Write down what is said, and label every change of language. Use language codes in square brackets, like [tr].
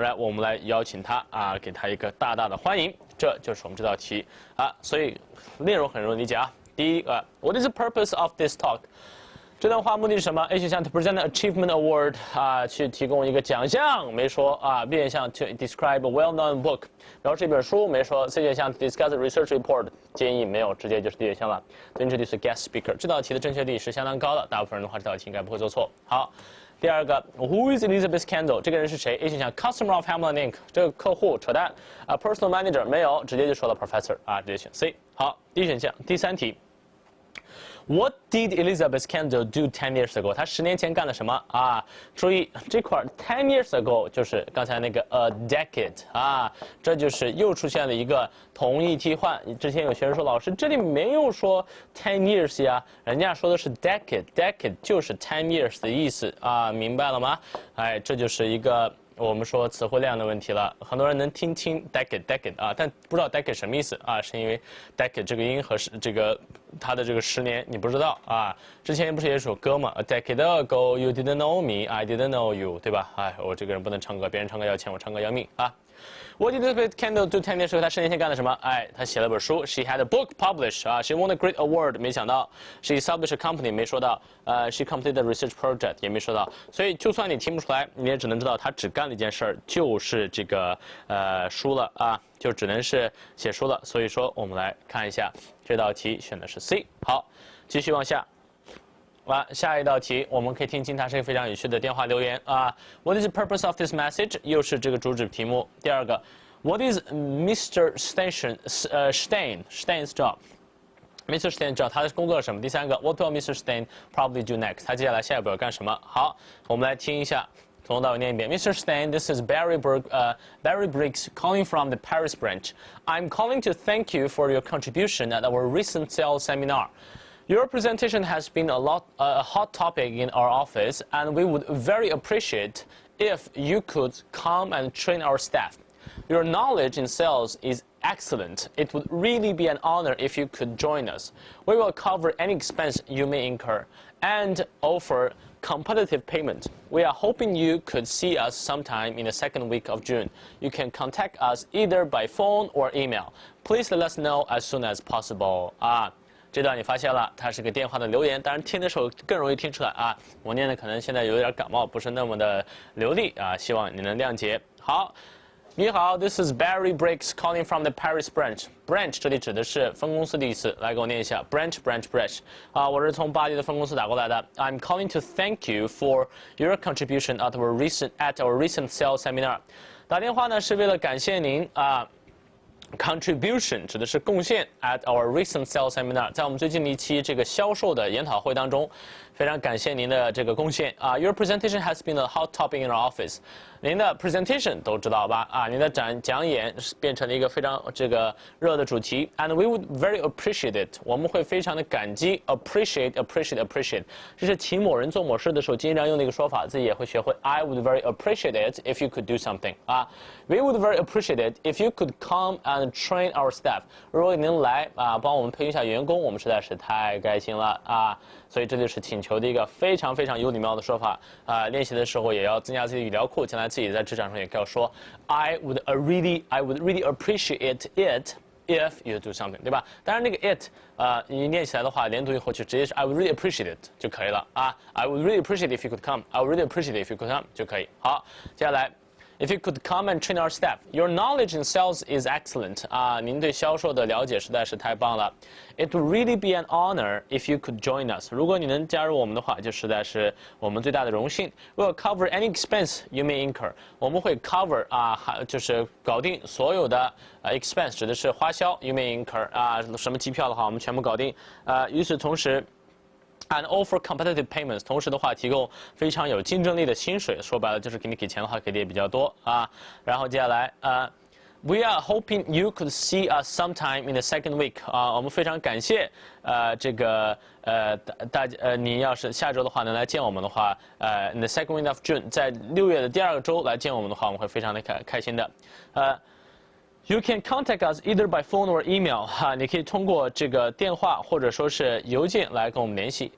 [zh] 来，我们来邀请她给她一个大大的欢迎。这就是我们这道题所以内容很容易理解第一个 ， [en] What is the purpose of this talk？ [zh] 这段话目的是什么 ？A 选项 [en] to present an achievement award [zh] 去提供一个奖项，没说B 选项 [en] to describe a well-known book， [zh] 描述一本书，没说。 C 选项 [en] to discuss a research report， [zh] 建议没有，直接就是 D 选项了。 [en] To introduce a guest speaker， [zh] 这道题的正确率是相当高的，大部分人的话这道题应该不会做错。好，第二个 [en] Who is Elizabeth Kendall？ [zh] 这个人是谁 ？A 选项 [en] Customer of Hamlet Inc， [zh] 这个客户扯淡Personal Manager 没有，直接就说了 Professor 直接选 C。好，D 选项第3题。 [en] What did Elizabeth Kendall do 10 years ago？ [zh] 她10年前干了什么注意这块 [en] 10 years ago [zh] 就是刚才那个 a decade 这就是又出现了一个同义替换。之前有学生说，老师这里没有说 10 years 呀，人家说的是 decade 就是10 years 的意思明白了吗？这就是一个。我们说词汇量的问题了，很多人能听清 decade 但不知道 decade 什么意思是因为 decade 这个音和这个它的这个10年你不知道之前不是有一首歌嘛 ， [en] A decade ago you didn't know me, I didn't know you， [zh] 对吧？我这个人不能唱歌，别人唱歌要钱，我唱歌要命 [en] What did Elizabeth Kendall do 10 years ago？ [zh] 她10年前干了什么？她写了本书。 [en] She had a book published She won a great award， [zh] 没想到。 [en] She established a company， [zh] 没说到。 [en] She completed a research project， [zh] 也没说到。所以就算你听不出来，你也只能知道她只干了一件事儿，就是这个书了就只能是写书了。所以说，我们来看一下这道题选的是 C。好，继续往下。下一道题，我们可以听清它是一个非常有趣的电话留言 [en] What is the purpose of this message？ [zh] 又是这个主旨题目。第二个 [en] ，What is Mr. Stein's job？Mr. [zh] Stein 知道他工作是什么？第三个 [en] ，What will Mr. Stein probably do next？ [zh] 他接下来下一步要干什么？好，我们来听一下，从头到尾念一遍。 [en] Mr. Stein, this is Barry Briggs calling from the Paris branch. I'm calling to thank you for your contribution at our recent sales seminar.Your presentation has been a hot topic in our office, and we would very appreciate if you could come and train our staff. Your knowledge in sales is excellent. It would really be an honor if you could join us. We will cover any expense you may incur and offer competitive payment. We are hoping you could see us sometime in the second week of June. You can contact us either by phone or email. Please let us know as soon as possible. [zh] 这段你发现了，它是个电话的留言，当然听的时候更容易听出来我念的可能现在有点感冒，不是那么的流利希望你能谅解。好，你好 [en] ，This is Barry Briggs calling from the Paris branch. [zh] Branch 这里指的是分公司的意思，来给我念一下 branch。我是从巴黎的分公司打过来的。 [en] I'm calling to thank you for your contribution at our recent sales seminar. [zh] 打电话呢是为了感谢您Contribution 指的是贡献 [en] at our recent sales seminar， [zh] 在我们最近的一期这个销售的研讨会当中，非常感谢您的这个贡献啊。 [en] Your presentation has been a hot topic in our office。 [zh] 您的 presentation 都知道吧？啊，您的讲演变成了一个非常这个热的主题 ， [en] and we would very appreciate it。 [zh] 我们会非常的感激 appreciate。这是请某人做某事的时候经常用的一个说法，自己也会学会。 [en] I would very appreciate it if you could do something。 啊 ，we would very appreciate it if you could come and train our staff。 [zh] 如果您来啊，帮我们培训一下员工，我们实在是太开心了啊！所以这就是请求的一个非常非常有礼貌的说法啊。练习的时候也要增加自己的语料库，将来自己在职场上也要说 [en] I would really appreciate it if you do something， [zh] 对吧？当然那个 it 你念起来的话，连读以后就直接是 [en] I would really appreciate it [zh] 就可以了啊。 [en] I would really appreciate if you could come。I would really appreciate if you could come 就可以。 [zh] 好，接下来。 [en] If you could come and train our staff, your knowledge in sales is excellent. [zh] 啊，您对销售的了解实在是太棒了。 [en] It would really be an honor if you could join us. [zh] 如果你能加入我们的话，就实在是我们最大的荣幸。 [en] We'll cover any expense you may incur. [zh] 我们会 cover 就是搞定所有的expense， 指的是花销 [en] you may incur [zh] 啊，什么机票的话，我们全部搞定。与此同时。 [en] And offer competitive payments， [zh] 同时的话提供非常有竞争力的薪水，说白了就是给你给钱的话给的也比较多啊。然后接下来 [en] We are hoping you could see us sometime in the second week [zh] 啊，我们非常感谢这个你要是下周的话能来见我们的话 [en] in the second week of June， [zh] 在6月的第2个周来见我们的话，我们会非常的开心的 [en] You can contact us either by phone or email。 [zh] 你可以通过这个电话或者说是邮件来跟我们联系。